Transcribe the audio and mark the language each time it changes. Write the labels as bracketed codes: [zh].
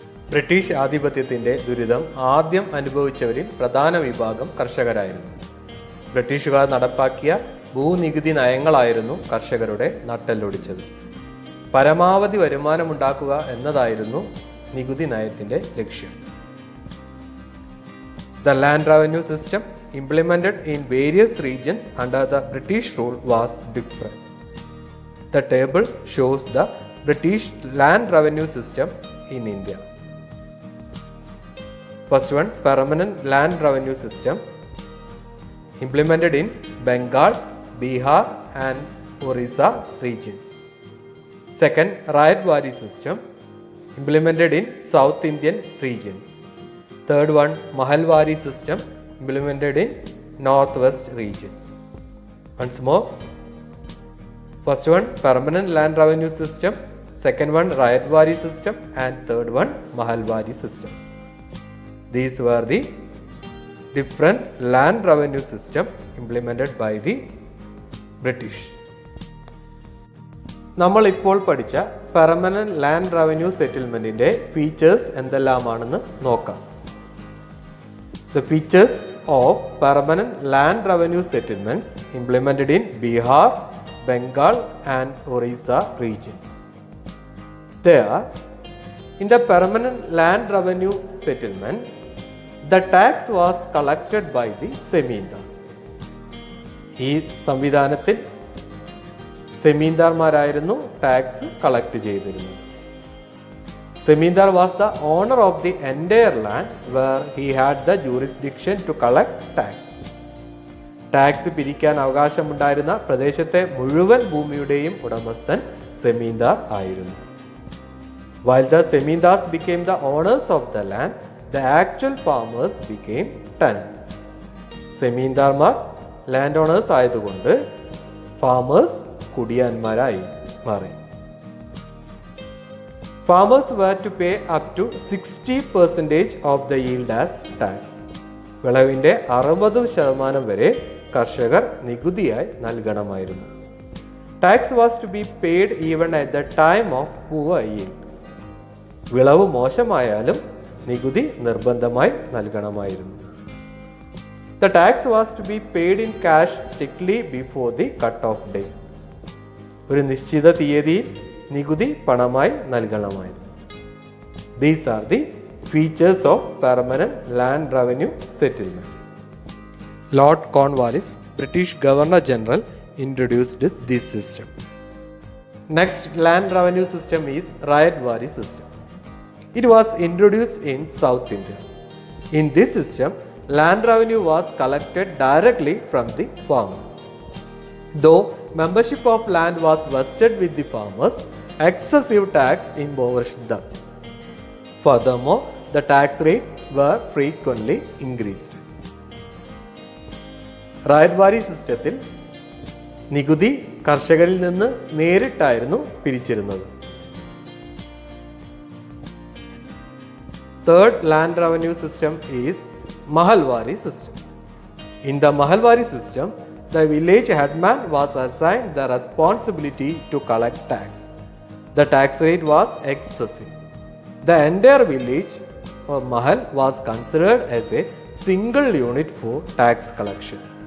[ml] British ആധിപത്യത്തിന്റെ ദുരിതം ആദ്യം അനുഭവിച്ചവരിൽ പ്രധാന വിഭാഗം കർഷകരായിരുന്നു. ബ്രിട്ടീഷുകാർ നടപ്പാക്കിയ ഭൂനികുതി നയങ്ങളായിരുന്നു കർഷകരുടെ നട്ടെല്ലൊടിച്ചത്. പരമാവധി വരുമാനമുണ്ടാക്കുക എന്നതായിരുന്നു നികുതി നയത്തിന്റെ ലക്ഷ്യം. [en] The land revenue system implemented in various regions under the British rule was different. The table shows the British land revenue system in India. First one, permanent land revenue system implemented in Bengal, Bihar and Orissa regions. Second, Rayatwari system implemented in South Indian regions. Third one, Mahalwari system implemented in Northwest regions. Once more, first one, permanent land revenue system. Second one, Rayatwari system and third one, Mahalwari system. These were the different land revenue system implemented by the British. [ml] നമ്മൾ ഇപ്പോൾ പഠിച്ച permanent land revenue സെറ്റിൽമെന്റിന്റെ features എന്തെല്ലാമാണെന്ന് നോക്കാം. [en] The features of permanent land revenue settlements implemented in Bihar, Bengal and Orissa regions. There, in the permanent land revenue settlement, the tax was collected by the zamindars. [ml] ഈ സംവിധാനത്തിൽ സെമീന്ദാർമാരായിരുന്നു tax collect ചെയ്തിരുന്നത്. [en] Zamindar was the owner of the entire land where he had the jurisdiction to collect tax. [ml] Tax പിരിക്കാൻ അവകാശമുണ്ടായിരുന്ന പ്രദേശത്തെ മുഴുവൻ ഭൂമിയുടെയും ഉടമസ്ഥൻ സെമീന്ദാർ ആയിരുന്നു. [en] While the zamindars became the owners of the land, the actual farmers became tenants. [ml] സെമീന്ദാർമാർ land owners ആയതുകൊണ്ട് farmers കുടിയാന്മാരായി മാറി. [en] Farmers were to pay up to 60% of the yield as tax. [ml] വിളവിന്റെ 60% വരെ കർഷകർ നികുതിയായി നൽകണമായിരുന്നു. [en] Tax was to be paid even at the time of poor yield. [ml] വിളവ് മോശമായാലും നികുതി നിർബന്ധമായി നൽകണമായിരുന്നു. [en] The tax was to be paid in cash strictly before the cut-off day. [ml] ഒരു നിശ്ചിത തീയതിയിൽ നികുതി പണമായി നൽകണമായിരുന്നു. [en] These are the features of permanent land revenue settlement. Lord Cornwallis, British Governor General, introduced this system. Next land revenue system is Rayatwari system. It was introduced in South India. In this system, land revenue was collected directly from the farmers. Though membership of land was vested with the farmers, excessive tax impoverished them. Furthermore, the tax rate were frequently increased. [ml] റയത്വാരി സിസ്റ്റത്തിൽ നികുതി കർഷകരിൽ നിന്ന് നേരിട്ടായിരുന്നു പിരിച്ചിരുന്നത്. [en] Third land revenue system is Mahalwari system. In the Mahalwari system, the village headman was assigned the responsibility to collect tax. The tax rate was excessive. The entire village or Mahal was considered as a single unit for tax collection.